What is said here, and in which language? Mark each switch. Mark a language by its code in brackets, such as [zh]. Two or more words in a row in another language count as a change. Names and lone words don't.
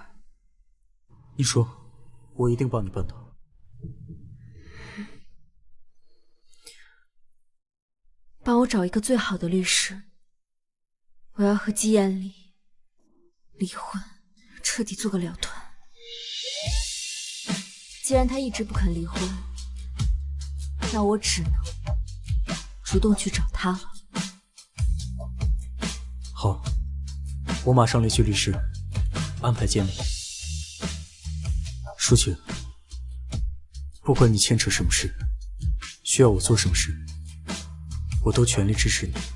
[zh] 你說，我一定幫你辦到。幫我找一個最好的律師，我要和季彥里離婚，徹底做個了斷。既然他一直不肯離婚，那我只能主動去找他了。好，我馬上聯繫律師， 安排见面。舒晴，不管你牵扯什么事，需要我做什么事，我都全力支持你。